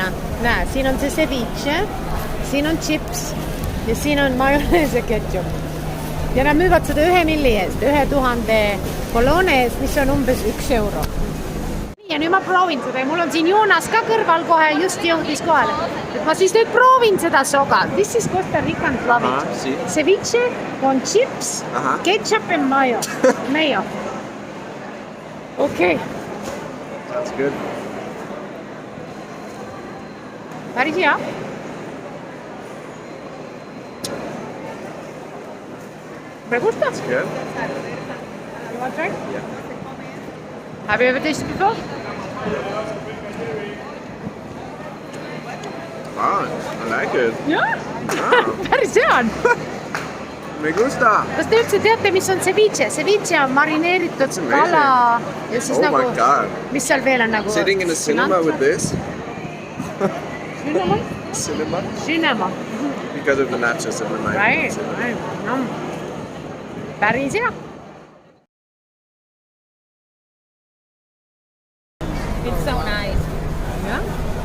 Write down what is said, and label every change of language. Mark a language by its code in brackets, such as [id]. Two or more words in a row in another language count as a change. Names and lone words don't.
[et] Näe, siin on see ceviche, siin on chips ja siin on majonees ja ketchup. Ja nad müüvad seda 1 milli eest, 1000 kolone eest, mis on umbes 1 euro. Ja nüüd ma proovin seda ja mul on siin Joonas ka kõrval kohe, just jõudis kohale. Et ma siis nüüd proovin seda soga. [en] This is Costa Rican flavor. Ceviche con chips, ketchup and mayo. Mayo. Okay. Sounds good. [et] Päris hea. [es] Me gusta. [en] It's good. You want to try? Yeah. Have you ever tasted before? Fun. I like it. [et] Jah. Ah. Päris hea on. [es] Me gusta. [et] Kas te üldse teate, mis on ceviche? Ceviche on marineeritud kala ja siis [en] Oh my God. [et] mis seal veel on nagu? [en] Sitting in a cinema with this. Cinnamon? Cinema. Cinnamon. Because of the nachos and the Right. mayonnaise. [et] Päris hea. [en] It's so nice. [et] Jah.